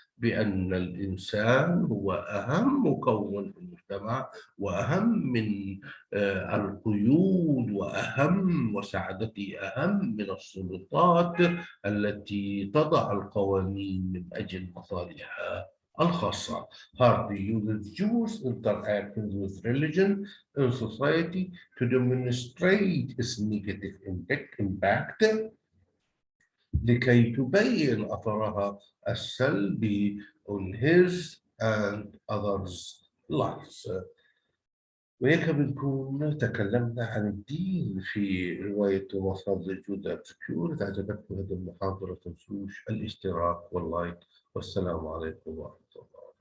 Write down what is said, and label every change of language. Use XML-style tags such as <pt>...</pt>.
<ar>بأن الإنسان هو أهم مكون في المجتمع، وأهم من القيود، وأهم وسعادته أهم من السلطات التي تضع القوانين من أجل مصالحها الخاصة.</ar> <en>Hardly uses Jews interacting with religion in society to demonstrate its negative impact</en> <ar>لكي تبين أثرها السلبي</ar> <en>on his and others' lives.</en> <ar>وهيك بنكون تكلمنا عن الدين في رواية ومصادر جود أبسكيور. إذا عجبتكم هذه المحاضرة تنسوش الاشتراك واللايك، والسلام عليكم ورحمة الله.</ar>